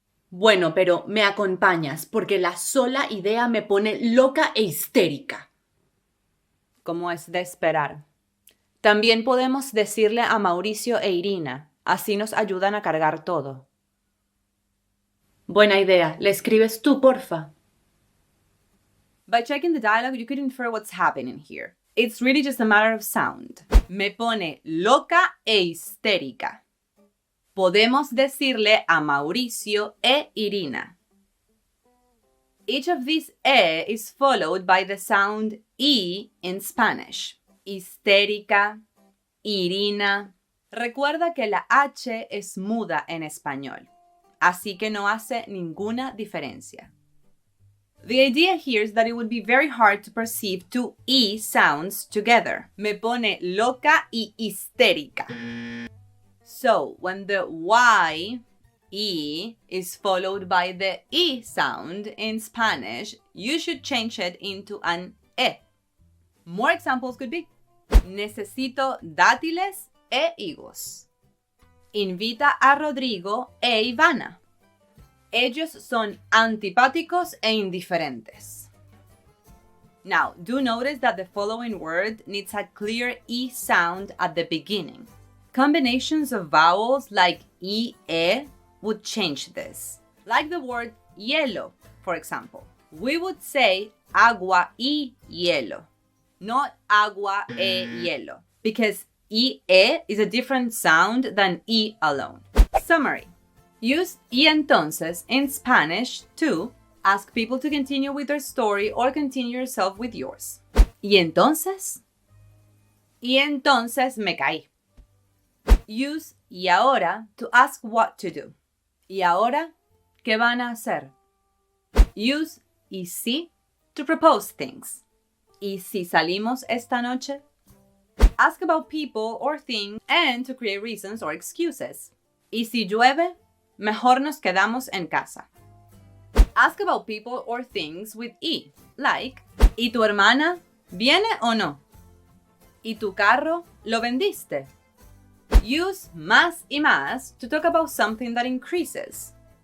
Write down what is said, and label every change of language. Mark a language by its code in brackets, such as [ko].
[es] Bueno, pero me acompañas porque la sola idea me pone loca e histérica. Como es de esperar. También podemos decirle a Mauricio e Irina. Así nos ayudan a cargar todo. Buena idea. ¿Le escribes tú, porfa? [en] By checking the dialogue, you could infer what's happening here. It's really just a matter of sound. [es] Me pone loca e histérica. Podemos decirle a Mauricio e Irina. [en] Each of these E is followed by the sound I in Spanish. [es] Histérica, Irina. Recuerda que la H es muda en español, así que no hace ninguna diferencia. [en] The idea here is that it would be very hard to perceive two E sounds together. [es] Me pone loca y histérica. [en] So, when the Y, E, is followed by the E sound in Spanish, you should change it into an E. More examples could be: [es] necesito dátiles e higos. Invita a Rodrigo e Ivana. Ellos son antipáticos e indiferentes. [en] Now, do notice that the following word needs a clear E sound at the beginning. Combinations of vowels like E, would change this. Like the word hielo, for example. We would say [es] agua y hielo, [en] not [es] agua e hielo, [en] because E is a different sound than E alone. Summary. Use [es] y entonces [en] in Spanish to ask people to continue with their story or continue yourself with yours. [es] ¿Y entonces? Y entonces me caí. [en] Use [es] y ahora [en] to ask what to do. [es] ¿Y ahora qué van a hacer? [en] Use [es] y si [en] to propose things. [es] ¿Y si salimos esta noche? [en] Ask about people or things and to create reasons or excuses. [es] ¿Y si llueve? Mejor nos quedamos en casa. [en] Ask about people or things with E, like, [es] ¿y tu hermana viene o no? ¿Y tu carro lo vendiste? [en] Use [es] más y más [en] to talk about something that increases.